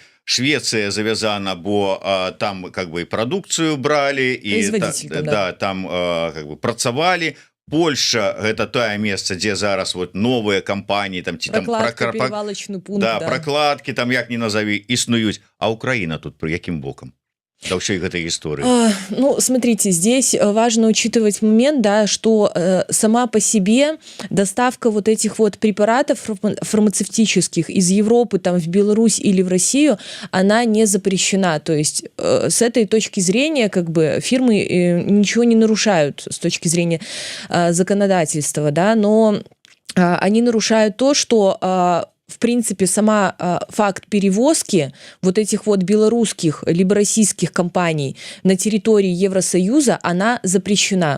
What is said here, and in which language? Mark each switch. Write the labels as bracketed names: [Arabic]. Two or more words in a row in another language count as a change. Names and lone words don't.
[Belarusian] Швеция завязана, бо там [Russian] как бы [Belarusian] прадукцыю бралі і да, там [Russian] как бы [Belarusian] працавалі. Польша гэта тое месца, дзе зараз вот новыя кампаніі там ці там [Russian] перевалочны пункт, [Belarusian] да, прокладкі там як ні назаві існуюць, а Украіна тут пры якім бокам? да ўсёй гэтай гісторыі? [Russian] Ну, смотрите, здесь важно учитывать момент, да, что сама по себе доставка вот этих вот препаратов фармацевтических из Европы там в Беларусь или в Россию, она не запрещена. То есть с этой точки зрения как бы фирмы ничего не нарушают с точки зрения законодательства, да, но они нарушают то, что в принципе, сама факт перевозки вот этих вот белорусских либо российских компаний на территории Евросоюза, она запрещена.